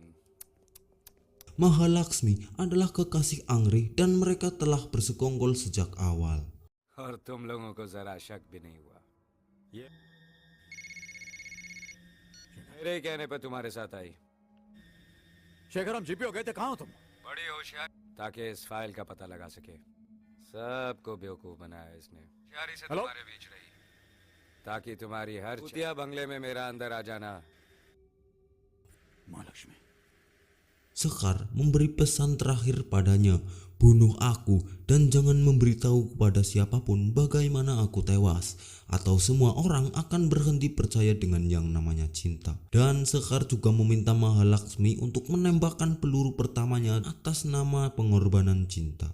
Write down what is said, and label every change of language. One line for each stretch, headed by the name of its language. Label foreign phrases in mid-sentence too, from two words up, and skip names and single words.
Indonesian: Mahalaksmi adalah kekasih Angri dan mereka telah bersekongkol sejak awal.
Hindi: और तुम लोगों को जरा शक भी नहीं हुआ. ये मेरे कहने पर तुम्हारे साथ आई. शेखर हम जीपीओ गए थे, कहाँ हो तुम? बड़ी होशियार ताकि इस फाइल का पता लगा सके. सबको बेवकूफ बनाया इसने. होशियारी से हेलो? तुम्हारे बीच रही ताकि तुम्हारी हर चूतिया बंगले में मेरा अंदर आ जाना. महालक्ष्मी
Indonesian: Sekar memberi pesan terakhir padanya, bunuh aku dan jangan memberitahu kepada siapapun bagaimana aku tewas, atau semua orang akan berhenti percaya dengan yang namanya cinta. Dan Sekar juga meminta Mahalaksmi untuk menembakkan peluru pertamanya atas nama pengorbanan cinta.